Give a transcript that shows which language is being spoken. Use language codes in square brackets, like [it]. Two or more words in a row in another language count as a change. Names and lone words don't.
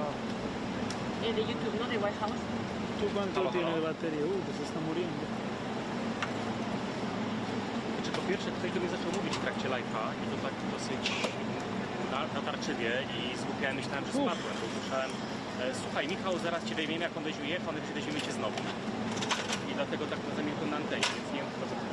[es] El de YouTube, ¿no? De White House. ¿Tú cuánto tiene de batería? Que se está muriendo. [pl] Znaczy, po pierwsze, ktoś do mnie zaczął mówić w trakcie live'a i to tak dosyć natarczywie i zgłupiałem, myślałem, że spadłem, bo słyszałem: słuchaj, Michał, zaraz cię weźmiemy, jak on weźmie, weźmiemy cię znowu. I dlatego tak zamilkłem na antenie, więc nie wiem, chyba, że...